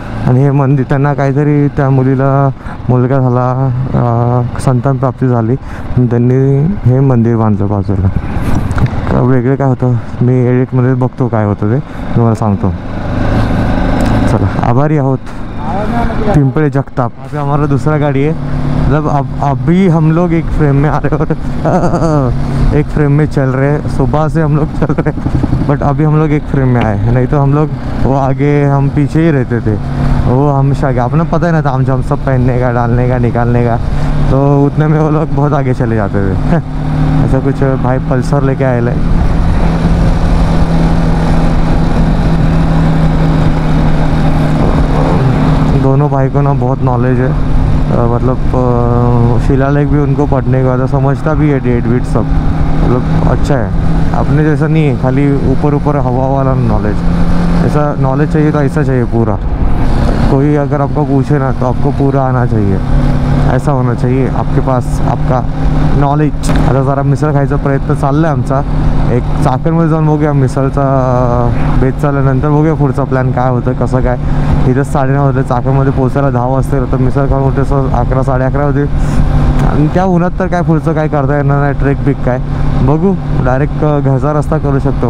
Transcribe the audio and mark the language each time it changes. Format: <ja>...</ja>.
<mr>आणि हे मंदिर त्यांना काहीतरी त्या मुलीला मुलगा झाला, संतान प्राप्ती झाली, त्यांनी हे मंदिर बांधलं बाजूला. वेगळं काय होतं मी एडिटमध्ये बघतो काय होतं ते तुम्हाला सांगतो. चला आभारी आहोत पिंपळे जगताप.</mr> <hi>अभी हमारा दूसरा गाड़ी है. मतलब अभी हम लोग एक फ्रेम में आ रहे और एक फ्रेम में चल रहे हैं. सुबह से हम लोग चल रहे हैं बट अभी हम लोग एक फ्रेम में आए. नहीं तो हम लोग वो आगे हम पीछे ही रहते थे. वो हमेशा आगे अपना पता ही नहीं था हम सब पहनने का, डालने का, निकालने का. तो उतने में वो लोग बहुत आगे चले जाते थे. ऐसा कुछ भाई पल्सर लेके आए ले. दोनों भाई को ना बहुत नॉलेज है. मतलब शिलालेख भी उनको पढ़ने के बाद समझता भी है, डेट वीट सब मतलब अच्छा है. अपने जैसा नहीं है खाली ऊपर हवा वाला नॉलेज. ऐसा नॉलेज चाहिए तो ऐसा चाहिए पूरा. कोई अगर आपको पूछे ना तो आपको पूरा आना चाहिए. ऐसा होना चाहिए आपके पास आपका नॉलेज.</hi> <mr>आता जरा मिसळ खायचा प्रयत्न चालला आहे आमचा. एक चाकणमध्ये जाऊन बघूया मिसळचा बेत चालल्यानंतर बघूया पुढचा प्लॅन काय होतं कसं काय. इथं 9:30 होते, चाकणमध्ये पोचायला 10 वाजता. तर मिसळ खाऊन उठे 11 साडे11 होते. आणि त्या उन्हात तर काय पुढचं काय करता येणार नाही. ट्रेक बिक काय बघू, डायरेक्ट घरचा रस्ता करू शकतो.</mr>